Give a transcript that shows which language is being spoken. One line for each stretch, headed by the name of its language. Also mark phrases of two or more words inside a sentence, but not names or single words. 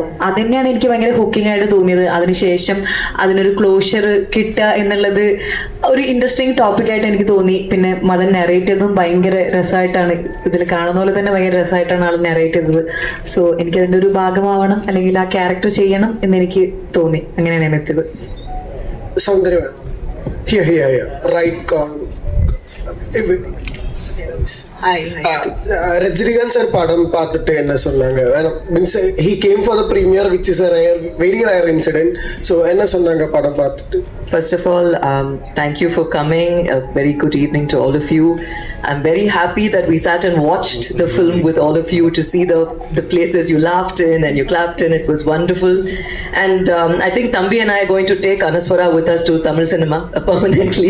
Malayalam: അത് തന്നെയാണ് എനിക്ക് ഭയങ്കര ഹുക്കിംഗ് ആയിട്ട് തോന്നിയത്. അതിനുശേഷം അതിനൊരു ക്ലോഷർ കിട്ടുക എന്നുള്ളത് ഒരു ഇൻട്രസ്റ്റിംഗ് ടോപ്പിക്കായിട്ട് എനിക്ക് തോന്നി. പിന്നെ മദൻ നെറേറ്റ് ചെയ്തതും ഭയങ്കര രസമായിട്ടാണ്, ഇതിൽ കാണുന്ന പോലെ തന്നെ ഭയങ്കര രസമായിട്ടാണ് ആൾ നെറേറ്റ് ചെയ്തത്. സോ എനിക്കതിൻ്റെ ഒരു ഭാഗമാവണം, അല്ലെങ്കിൽ ആ ക്യാരക്ടർ ചെയ്യണം എന്നെനിക്ക് തോന്നി. അങ്ങനെയാണ് ഞാൻ എത്തിയത്.
Tamil: ரஜினிகாந்த் சார் படம் பாத்திட்டு என்ன சொன்னாங்க,
English: means he came for the premiere, which is a very rare incident.
Tamil: So என்ன சொன்னாங்க படம் பாத்திட்டு?
English: First of all, thank you for coming. A very good evening to all of you. I'm very happy that we sat and watched the film with all of you to see the places you laughed in and you clapped in. It was wonderful. And I think Thambi and I are going to take Anaswara with us to Tamil cinema permanently.